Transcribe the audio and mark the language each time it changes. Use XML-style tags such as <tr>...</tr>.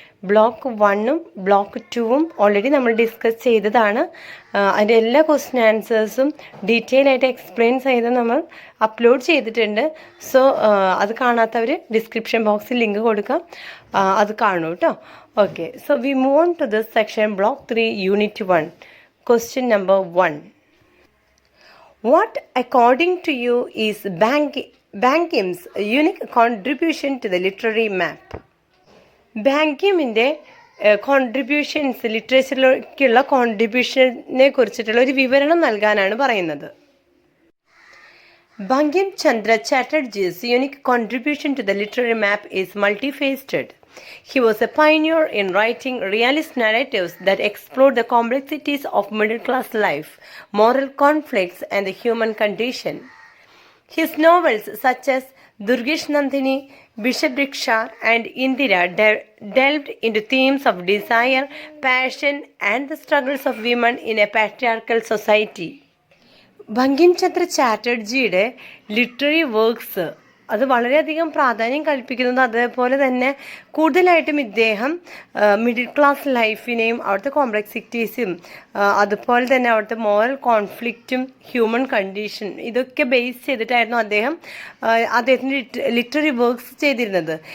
<ml>Block 1ഉം block 2ഉം already നമ്മൾ discuss ചെയ്തതാണ്. അതിൻ്റെ എല്ലാ ക്വസ്റ്റ്യൻ ആൻസേഴ്സും ഡീറ്റെയിൽ ആയിട്ട് എക്സ്പ്ലെയിൻ ചെയ്ത് നമ്മൾ അപ്ലോഡ് ചെയ്തിട്ടുണ്ട്. സോ അത് കാണാത്തവർ ഡിസ്ക്രിപ്ഷൻ ബോക്സിൽ ലിങ്ക് കൊടുക്കാം, അത് കാണൂ കേട്ടോ.</ml> <en>Okay, so we move on to this section, block 3, unit 1. Question number 1. What, according to you, is Bankim's unique contribution to the literary map?</en> <ml>ബാങ്കിമിൻ്റെ contributions, ലിറ്ററേച്ചറിലേക്കുള്ള കോൺട്രിബ്യൂഷനെ കുറിച്ചിട്ടുള്ള ഒരു വിവരണം നൽകാനാണ് പറയുന്നത്.</ml> <en>Bankim Chandra Chatterjee's unique contribution to the literary map is multifaceted. He was a pioneer in writing realist narratives that explored the complexities of middle-class life, moral conflicts, and the human condition. His novels such as Durgesh Nandini, Bishapbriksha, and Indira delved into themes of desire, passion, and the struggles of women in a patriarchal society.</en> <ml>Bankim Chandra ചാറ്റർജിയുടെ literary works അത് വളരെയധികം പ്രാധാന്യം കൽപ്പിക്കുന്നത്, അതേപോലെ തന്നെ കൂടുതലായിട്ടും ഇദ്ദേഹം middle class ലൈഫിനെയും അവിടുത്തെ കോംപ്ലക്സിറ്റീസും അതുപോലെ തന്നെ അവിടുത്തെ മോറൽ കോൺഫ്ലിക്റ്റും ഹ്യൂമൻ കണ്ടീഷൻ ഇതൊക്കെ ബേസ് ചെയ്തിട്ടായിരുന്നു അദ്ദേഹത്തിൻ്റെ ലിറ്റററി വർക്ക്സ് ചെയ്തിരുന്നത്.</ml>